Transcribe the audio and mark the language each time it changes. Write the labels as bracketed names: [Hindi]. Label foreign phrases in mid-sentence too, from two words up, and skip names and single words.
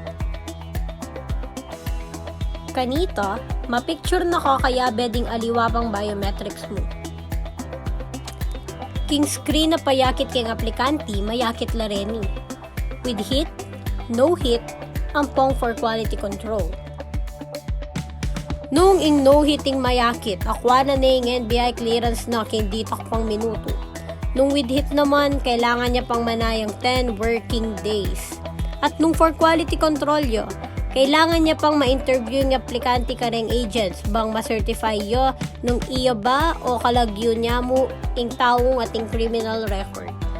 [Pampanga] Kanito, mapicture na ko kaya beding aliwabang biometrics mo. King screen na payakit king aplikante, mayakit la reni. [English] With hit, no hit, ampong for quality control. [Pampanga] Nung ing [English] no hitting [Pampanga] mayakit, akwa na ning NBI clearance na king ditak pang minuto. Nung [English] with hit [Pampanga] naman, kailangan niya pang manayang [English] 10 working days. [Pampanga] At nung [English] for quality control [Pampanga] yo, kailangan niya pang ma-interview ng aplikante ka ring agents bang ma-certify yo nung iyo ba o kalagyo niya mo ing taong ating [English] criminal record.